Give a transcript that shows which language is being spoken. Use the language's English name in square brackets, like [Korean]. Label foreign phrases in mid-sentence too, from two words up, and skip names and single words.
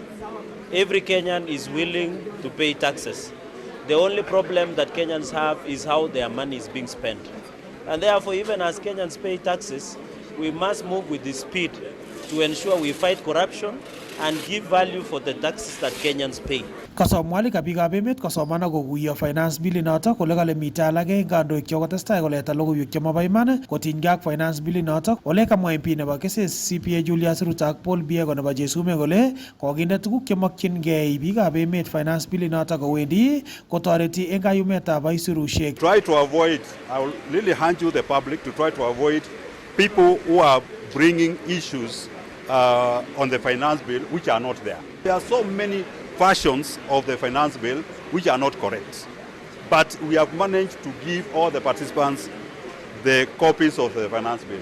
[English] Every Kenyan is willing to pay taxes. The only problem that Kenyans have is how their money is being spent. And therefore, even as Kenyans pay taxes, we must move with the speed to ensure we fight corruption and give value for the taxes that Kenyans pay. [Kalenjin] Kasomwali biikab emet kosomana kokuyo [English] finance bill [Kalenjin] inotok kole kale mitei alake eng kandoik chekotestai koleta logoiwek chemabo iman kotinygei ak [English] finance bill [Kalenjin] inotok. Ole kamwa MP nebo Keses CPA Julius Ruto ak Paul Biego nebo Jesume kole kokinde tuguk chemokyingei biikab emet [English] finance bill [Kalenjin] inotok kowendi kotoreti eng kayumetab aisurushek. [English] Try to avoid, I will really hand you the public to try to avoid people who are bringing issues on the finance bill which are not there. There are so many versions of the finance bill which are not correct. But we have managed to give all the participants the copies of the finance bill.